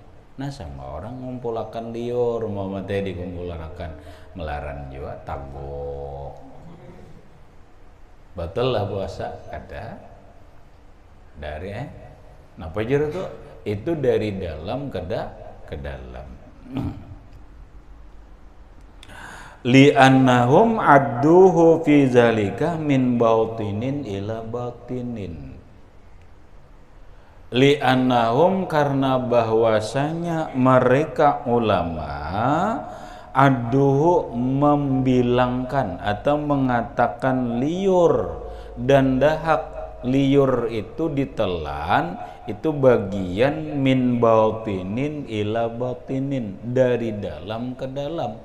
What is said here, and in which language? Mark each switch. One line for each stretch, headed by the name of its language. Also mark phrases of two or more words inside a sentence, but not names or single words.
Banjar: Nah sama orang ngumpulakan liur, mama teh dikumpulakan melaran juga tagok. Betul lah puasa ada dari napa jero tuh itu dari dalam ke dalam.
Arabic: لأنهم عدوه في ذلك من باطن إلى باطن.
Banjar: Li'annahum karena bahwasanya mereka ulama adduhu membilangkan atau mengatakan liur dan dahak. Liur itu ditelan itu bagian
Arabic: من باطن إلى باطن,
Banjar: dari dalam ke dalam.